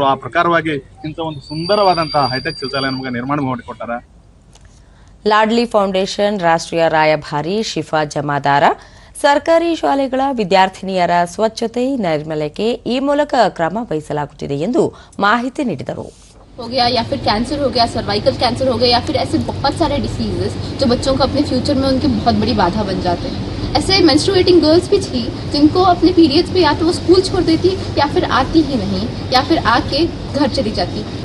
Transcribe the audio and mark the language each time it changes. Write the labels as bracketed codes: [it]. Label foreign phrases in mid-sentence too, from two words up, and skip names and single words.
[kn] ಆ ಪ್ರಕಾರವಾಗಿ ಇಂಥ ಒಂದು ಸುಂದರವಾದಂತಹ ಹೈಟೆಕ್ ಶೌಚಾಲಯ ನಮಗೆ ನಿರ್ಮಾಣ ಮಾಡಿಕೊಟ್ಟಾರ. ಲಾಡ್ಲಿ ಫೌಂಡೇಶನ್ ರಾಷ್ಟ್ರೀಯ ರಾಯಭಾರಿ ಶಿಫಾ ಜಮಾದಾರ, ಸರ್ಕಾರಿ ಶಾಲೆಗಳ ವಿದ್ಯಾರ್ಥಿನಿಯರ ಸ್ವಚ್ಛತೆ, ನೈರ್ಮಲ್ಯಕ್ಕೆ ಈ ಮೂಲಕ ಕ್ರಮ ವಹಿಸಲಾಗುತ್ತಿದೆ ಎಂದು ಮಾಹಿತಿ ನೀಡಿದರು. [hi] हो गया या फिर कैंसर हो गया, [en] cervical cancer [hi] हो गया, या फिर ऐसे बहुत सारे डिसीजेस जो बच्चों को अपने फ्यूचर में उनकी बहुत बड़ी बाधा बन जाते हैं. ऐसे [en] menstruating girls [hi] भी थी जिनको अपने पीरियड्स पे या तो वो स्कूल छोड़ देती या फिर आती ही नहीं, या फिर आके घर चली जाती. क्यों?